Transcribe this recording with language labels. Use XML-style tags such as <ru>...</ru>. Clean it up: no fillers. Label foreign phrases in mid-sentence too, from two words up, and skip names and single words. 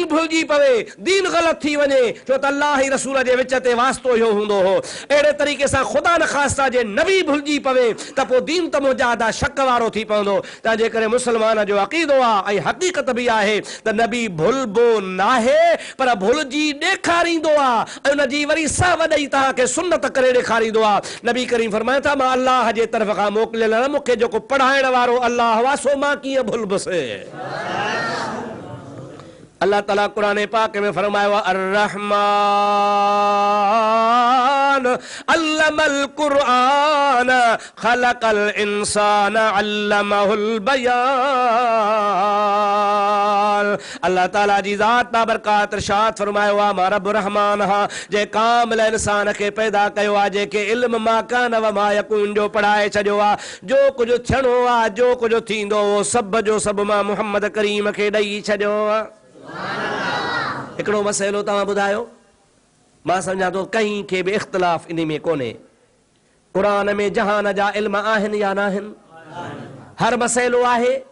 <sd>भुलिजी पवे दीन ग़लति थी वञे छो त अल्लाह ई रसूल जे विच ते वास्तो इहो हूंदो हो अहिड़े तरीक़े सां ख़ुदा न ख़ास्ता जे नबी भुलिजी पवे त पोइ दीन त मुजादा शक वारो थी पवंदो तंहिंजे करे मुस्लमान जो अक़ीदो आहे ऐं हक़ीक़त बि आहे त नबी भुलबो नाहे पर भुलिजी ॾेखारींदो आहे ऐं उनजी वरी सहव ॾेई तव्हांखे सुन्नत करे ॾेखारींदो आहे नबी करीम फरमाए था मां अल्लाह जे तरफ़ खां मोकिलियल मूंखे जेको पढ़ाइण वारो अल्लाह वासो मां कीअं भुलबुसि अल्लाह ताला कुरान पाक में फरमायो</sd> <ar>الرحمن علم القرآن خلق الإنسان علمه البيان</ar> <sd>अल्लाह ताला जी ज़ात बाबरकात इरशाद फरमायो आहे मां रब रहमान हा जे कामिल इंसान खे पैदा कयो आहे जेके इल्म</sd> <ar>ما كان وما يكون</ar> <sd>जो पढ़ाए छॾियो आहे जो कुझु थियणो आहे जो कुझु थींदो सभु जो सभु मां मुहम्मद करीम खे ॾेई छॾियो आहे हिकिड़ो मसइलो तव्हां ॿुधायो मां सम्झां थो कंहिं खे बि इख़्तिलाफ़ इन में कोन्हे क़ुरान में जहान जा इल्म आहिनि या न आहिनि हर मसइलो आहे</sd>